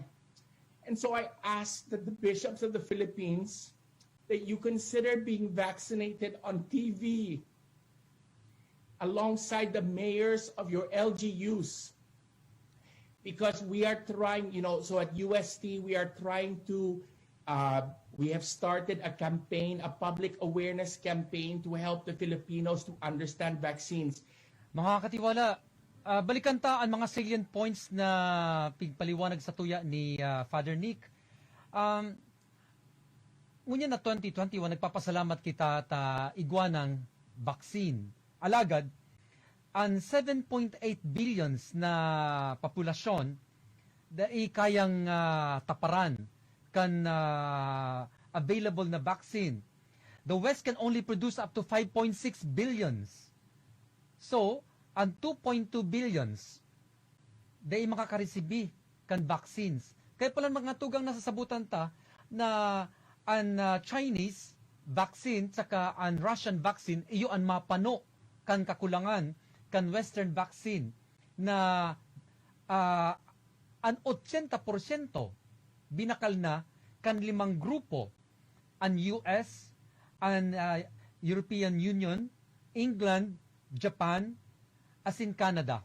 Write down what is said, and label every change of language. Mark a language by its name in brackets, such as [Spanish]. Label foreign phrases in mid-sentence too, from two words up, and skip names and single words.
[English] And so I ask that the bishops of the Philippines, that you consider being vaccinated on TV alongside the mayors of your LGUs. Because we are trying, so at UST, we are trying to, we have started a campaign, a public awareness campaign to help the Filipinos to understand vaccines. [Bikol] Mga katiwala, balikan ta ang mga [English] salient points [Bikol] na pigpaliwanag sa tuya ni Father Nick. Ngunyan na 2021, nagpapasalamat kita ta igwanang vaccine. Alagad, ang 7.8 billions na populasyon dai kayang taparan kan available na vaccine. [English] The West can only produce up to 5.6 billions. So, [Bikol] ang 2.2 billions dai makakaresibi kan vaccines. Kaya pala mga tugang nasasabutan ta na ang [English] Chinese vaccine [Bikol] saka ang [English] Russian vaccine [Bikol] iyo ang mapano kan kakulangan kan [English] Western vaccine [Bikol] na ang 80% binakal na kan 5 grupo, ang US, ang European Union, England, Japan, asin Canada.